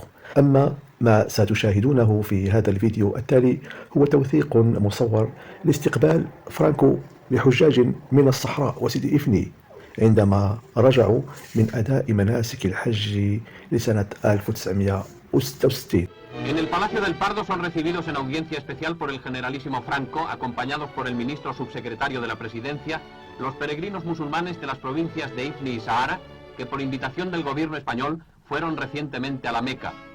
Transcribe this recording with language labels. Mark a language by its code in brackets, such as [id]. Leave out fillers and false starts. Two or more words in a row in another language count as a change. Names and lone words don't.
[ar] أما ما ستشاهدونه في هذا الفيديو التالي هو توثيق مصور لاستقبال فرانكو لحجاج من الصحراء وسيدي إفني عندما رجعوا من أداء مناسك الحج لسنة 1966. [es] En el Palacio del Pardo son recibidos en audiencia especial por el generalísimo Franco, acompañados por el ministro subsecretario de la Presidencia, los peregrinos musulmanes de las provincias de Ifni y Sahara, que por invitación del gobierno español fueron recientemente a la Meca.